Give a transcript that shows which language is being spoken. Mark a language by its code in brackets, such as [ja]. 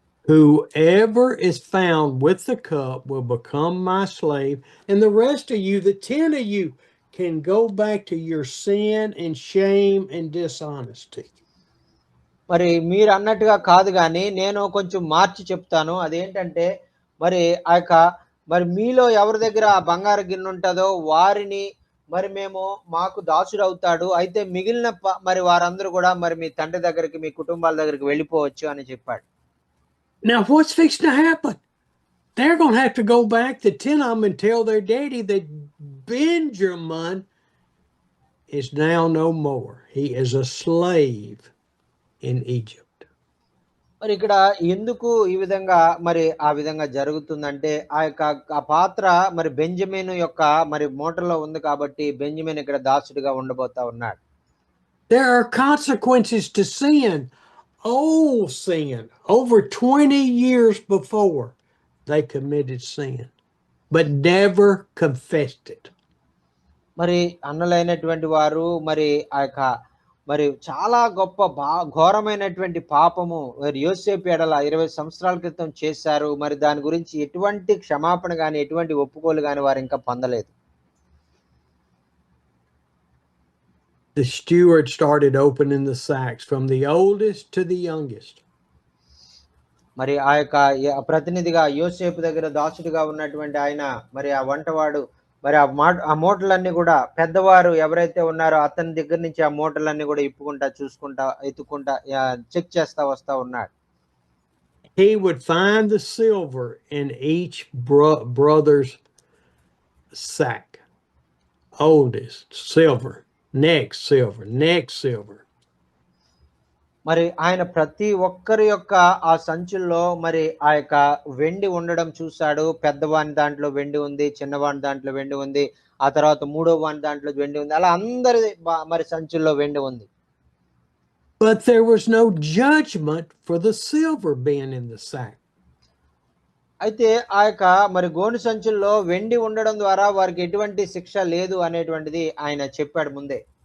[en] Whoever is found with the cup will become my slave, and the rest of you, the 10 of you, can go back to your sin and shame and dishonesty. [te] మరి మీరు అన్నట్టుగా కాదు కానీ నేను కొంచెం మార్చి చెప్తాను. అదేంటంటే మరి మరి మీలో ఎవరి దగ్గర ఆ బంగారు గిన్నె ఉంటుందో వారిని మరి మాకు దాసుడు అవుతాడు, అయితే మిగిలిన మరి వారందరూ కూడా మరి మీ తండ్రి దగ్గరికి, మీ కుటుంబాల దగ్గరికి వెళ్ళిపోవచ్చు అని చెప్పాడు. [en] Now what's fixing to happen? They're going to have to go back, the 10 of them, and tell their daddy that Benjamin is now no more. He is a slave in Egypt. [te] మరి ఇక్కడ ఎందుకు ఈ విధంగా మరి ఆ విధంగా జరుగుతుందంటే ఆ పాత్ర మరి బెంజమిన్ యొక్క మరి మోటలో ఉంది కాబట్టి బెంజమిన్ ఇక్కడ దాసుడిగా ఉండబోతా ఉన్నాడు. [en] There are consequences to sin. Old sin. Over 20 years before they committed sin, but never confessed it. [te] మరి అన్నలైనటువంటి వారు మరి మరి చాలా గొప్ప ఘోరమైనటువంటి పాపము మరి యోసేపు ఎడల 20 సంవత్సరాల క్రితం చేశారు. మరి దాని గురించి ఎటువంటి క్షమాపణ గాని ఎటువంటి ఒప్పుకోలు గాని వారు ఇంకా పొందలేదు. [en] The steward started opening the sacks from the oldest to the youngest. [te] మరి ప్రతినిధిగా యోసేపు దగ్గర దాసుడిగా ఉన్నటువంటి ఆయన మరి ఆ వంటవాడు మరి ఆ మూటలన్నీ కూడా పెద్దవారు ఎవరైతే ఉన్నారో అతని దగ్గర నుంచి ఆ మూటలన్నీ కూడా ఇప్పుకుంటా చూసుకుంటా ఎత్తుకుంటా చెక్ చేస్తా వస్తా ఉన్నాడు. [en] He would find the silver in each brother's sack. Oldest silver, next silver, next silver. [te] మరి ఆయన ప్రతి ఒక్కరి యొక్క ఆ సంచుల్లో మరి ఆ యొక్క వెండి ఉండడం చూశాడు. పెద్దవాని దాంట్లో వెండి ఉంది, చిన్నవాని దాంట్లో వెండి ఉంది, ఆ తర్వాత మూడో వాని దాంట్లో వెండి ఉంది, అలా అందరి మరి సంచుల్లో వెండి ఉంది. [en] But there was no judgment for the silver being in the sack. [te] అయితే మరి గోను సంచుల్లో వెండి ఉండడం ద్వారా వారికి ఎటువంటి శిక్ష లేదు అనేటువంటిది ఆయన చెప్పాడు ముందే.